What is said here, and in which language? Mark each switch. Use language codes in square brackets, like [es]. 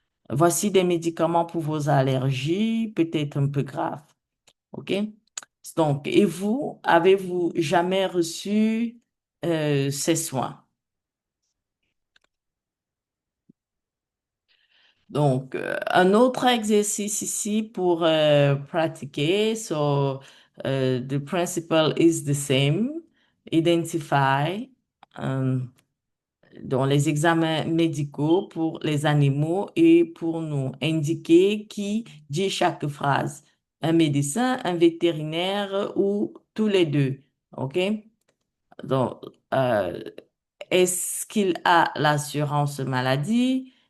[fr] Voici des médicaments pour vos allergies, peut-être un peu grave. OK? Donc, et vous, avez-vous jamais reçu ces soins? Donc, un autre exercice ici pour pratiquer. [en] So, the principle is the same. Identify. [fr] euh, dans les examens médicaux pour les animaux et pour nous indiquer qui dit chaque phrase. Un médecin, un vétérinaire ou tous les deux. OK? Donc, euh, est-ce qu'il a l'assurance maladie?